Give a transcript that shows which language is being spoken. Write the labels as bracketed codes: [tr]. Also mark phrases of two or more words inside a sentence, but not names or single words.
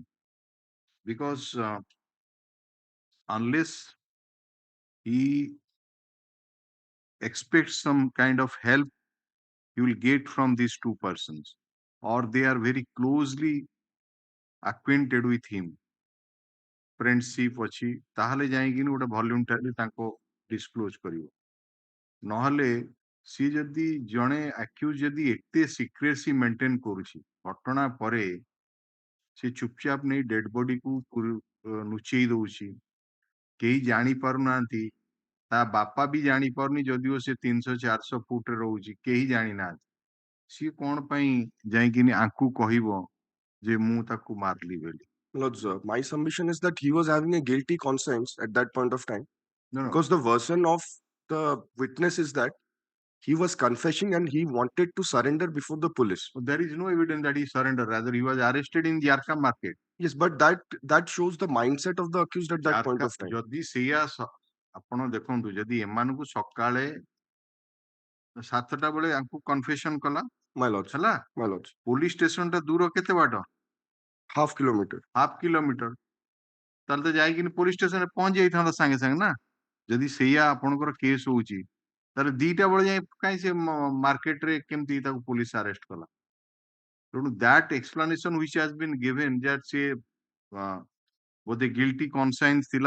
[en] Because unless he expects some kind of help he will get from these two persons, or they are very closely acquainted with him, friendship [or] ଅଛି ତାହେଲେ ଯାଇକିନି ଗୋଟେ voluntarily ତାଙ୍କୁ disclose କରିବ ନହେଲେ ସି ଯଦି ଜଣେ accused ଯଦି ଏତେ [en] secrecy maintain [or] କରୁଛି ଘଟଣା ପରେ ସେ ଚୁପଚାପ ନେଇ [en] dead body [or] ଲୁଚେଇ ଦଉଛି କେହି ଜାଣି ପାରୁନାହାନ୍ତି ତା ବାପା ବି ଜାଣି ପାରୁନି ଯଦିଓ ସେ 300-400 ଫୁଟରେ ରହୁଛି କେହି ଜାଣିନାହାନ୍ତି ସିଏ କଣ ପାଇଁ ଯାଇକିନି ଆଙ୍କୁ କହିବ ଯେ ମୁଁ ତାକୁ ମାରଲି ବୋଲି [en] Lord, sir, my submission is that he was having a guilty conscience at that point of time. No, no. Because the version of the witness is that he was confessing and he wanted to surrender before the police. There is no evidence that he surrendered. Rather, he was arrested in Yarka market. Yes, but that shows the mindset of the accused at that point of time. [or] ଯଦି ସେଇଆ ଆପଣ ଦେଖନ୍ତୁ ଯଦି ଏମାନଙ୍କୁ ସକାଳେ 7ଟା ବେଳେ ଆଙ୍କୁ କନଫେସନ କଲା [en] My lords. [or] ହେଲା [en] My lords. [or] ପୋଲିସ ଷ୍ଟେସନଟା ଦୂର କେତେ ବାଟ [en] Half kilometer. half kilometer [or] ତାହେଲେ ତ ଯାଇକିନି ପୋଲିସ ଷ୍ଟେସନରେ ପହଞ୍ଚି ଯାଇଥାନ୍ତା ସାଙ୍ଗେ ସାଙ୍ଗେ ନା ଯଦି ସେଇଆ ଆପଣଙ୍କର କେସ୍ ହଉଛି ତାହେଲେ 2ଟା ବେଳେ ଯାଇ କାହିଁ ସେ ମାର୍କେଟରେ କେମିତି ତାକୁ ପୋଲିସ ଆରେଷ୍ଟ କଲା ତେଣୁ [en] that explanation which has been given that [or] ସେ ବୋଧେ [en] guilty conscience [or] ଥିଲା